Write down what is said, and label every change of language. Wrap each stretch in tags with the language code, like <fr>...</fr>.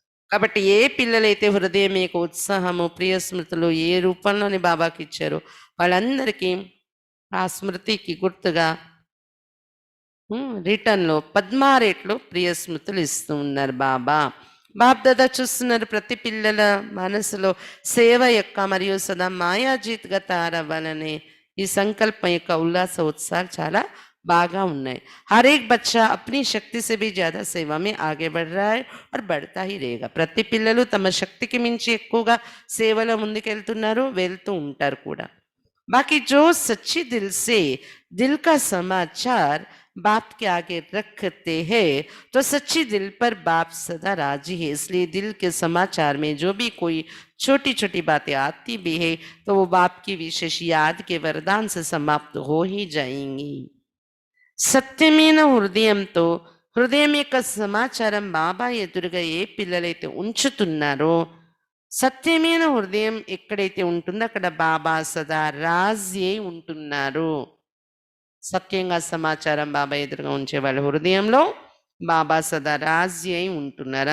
<te>కాబట్టి ఏ పిల్లలైతే హృదయం యొక్క ఉత్సాహము ప్రియ స్మృతులు ఏ రూపంలోని బాబాకి ఇచ్చారో వాళ్ళందరికీ ఆ స్మృతికి గుర్తుగా రిటర్న్లో పద్మారేట్లు ప్రియ స్మృతులు ఇస్తూ ఉన్నారు బాబా. బాప్ దాదా చూస్తున్నారు ప్రతి పిల్లల మనసులో సేవ యొక్క మరియు సదా మాయాజీత్గా తయారవ్వాలనే ఈ సంకల్పం యొక్క ఉల్లాస ఉత్సాహాలు చాలా బాగా ఉన్నాయి.</te> <hi>हर एक बच्चा अपनी शक्ति से भी ज़्यादा सेवा में आगे बढ़ रहा है और बढ़ता ही रहेगा.</hi> <te>ప్రతి పిల్లలు తమ శక్తికి మించి ఎక్కువగా సేవలో ముందుకెళ్తున్నారు, వెళ్తూ ఉంటారు కూడా.</te> <hi>बाकी जो सच्ची दिल से दिल का समाचार बाप के आगे रखते हैं तो सच्ची दिल पर बाप सदा राजी है. इसलिए दिल के समाचार में जो भी कोई छोटी छोटी बातें आती भी है तो वो बाप की विशेष याद के वरदान से समाप्त हो ही जाएंगी.</hi> <te>సత్యమైన హృదయంతో హృదయం యొక్క సమాచారం బాబా ఎదురుగా ఏ పిల్లలైతే ఉంచుతున్నారో, సత్యమైన హృదయం ఎక్కడైతే ఉంటుందో అక్కడ బాబా సదా రాజీ అయి ఉంటున్నారు. సత్యంగా సమాచారం బాబా ఎదురుగా ఉంచే వాళ్ళ హృదయంలో బాబా సదా రాజీ అయి ఉంటున్నారు.</te>